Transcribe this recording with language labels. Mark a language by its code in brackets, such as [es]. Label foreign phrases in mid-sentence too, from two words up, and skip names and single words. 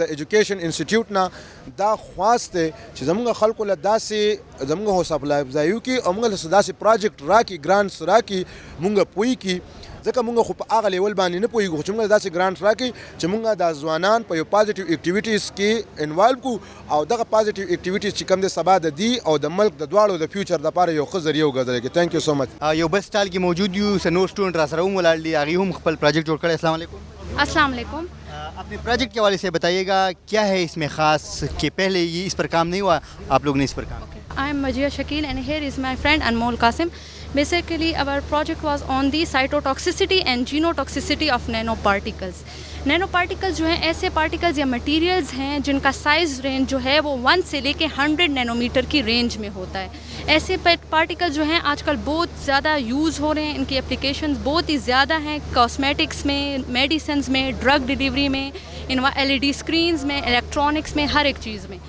[ps] د [en] education institute [ps] نه دا خواست دی چې زمونږ خلکو له داسې زمونږ حوصله افزایي وکړي او موږ له داسې پروجیکټ راکړي ګرانټس راکړي موږ پوه کړي ځکه موږ خو په هغه لیول باندې نه پوهېږو چې موږ داسې ګرانټ راکړي چې موږ د ځوانان په یو [en] positive activities [ps] کې انوالو کړو او دغه [en] positive activities [ps] چې کوم د سبا د دی او د ملک د دواړو د فیوچر دپاره یو ښه ذریعه وګرځوي کې [en] thank you so much [ps] یو بل سټال کې موجود یو [en] senior student [ps] را سره هم ولاړ دي هغې هم خپل پروجیکټ جوړ کړی [ar] السلام علیکم السلام علیکم [ur] اپنے پروجیکٹ کے حوالے سے بتائیے گا کیا ہے اس میں خاص کہ پہلے یہ اس پر کام نہیں ہوا آپ لوگ نے اس پر کام کیا [en] I am Majia Shakil and here is my friend Anmol Qasim. Basically our project was on the cytotoxicity and genotoxicity of nanoparticles. [ur] نینو پارٹیکلز جو ہیں ایسے پارٹیکلز یا میٹیریلز ہیں جن کا [en] size range [ur] جو ہے وہ 1 سے لے کے 100 نینومیٹر کی رینج میں ہوتا ہے. ایسے پارٹیکلز جو ہیں آج کل بہت زیادہ یوز ہو رہے ہیں، ان کی ایپلیکیشنز بہت ہی زیادہ ہیں کاسمیٹکس میں، میڈیسنز میں, [en] drug delivery [ur] میں, [en] LED screens [ur] میں، الیکٹرانکس میں، ہر ایک چیز میں.